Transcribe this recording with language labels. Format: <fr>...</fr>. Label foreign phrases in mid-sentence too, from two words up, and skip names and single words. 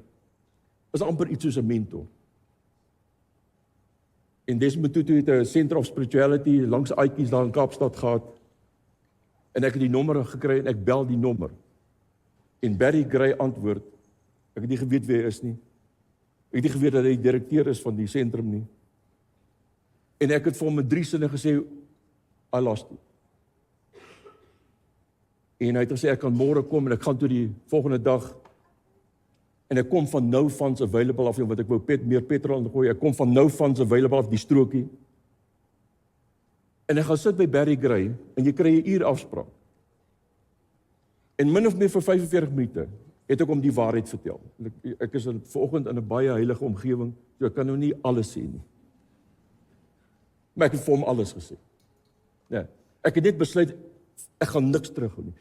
<af>Is amper iets soos 'n mentor. En Desmond Tutu het 'n Center of Spirituality langs Aatjies daar in Kaapstad gehad, en ek het die nommer gekry, en ek bel die nommer. En Barry Gray antwoord, ek het nie geweet wie hy is nie. Ek het nie geweet dat hy die direkteur is van die sentrum nie. En ek het vir hom in 3 sinne gesê,</af> <en>I lost it.</en> <af>En hy het gesê, ek kan môre kom, en ek gaan toe die volgende dag, en ek kom van</af> <en>no funds available</en> <af>af, want ek wou meer petrol ingooi, ek kom van</af> <en>no funds available</en> <af>af, die strokie. En ek gaan sit by Barry Gray, en jy kry 'n uur afspraak. En min of meer vir 45 minute, het ek om die waarheid vertel. Ek is vanoggend in 'n baie heilige omgewing, so ek kan nou nie alles sê nie. Maar ek het vir hom alles gesê. Ja, ek het net besluit, ek gaan niks terughou nie.</af>